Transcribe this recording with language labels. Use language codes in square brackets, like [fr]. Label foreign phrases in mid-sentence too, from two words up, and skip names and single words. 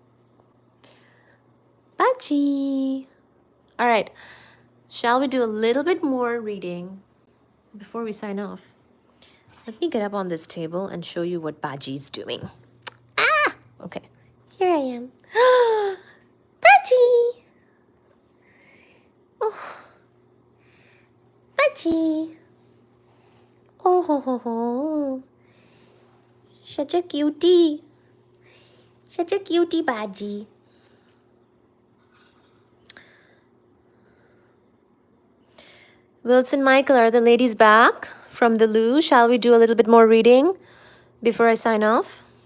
[en] Baji. All right. Shall we do a little bit more reading before we sign off? Let me get up on this table and show you what Baji's doing. Ah! Okay. Here I am. Baji! Oh. Baji! Oh ho ho ho. Such a cutie. Such a cutie, Baji. Wilson Michael, are the ladies back from the loo? Shall we do a little bit more reading before I sign off?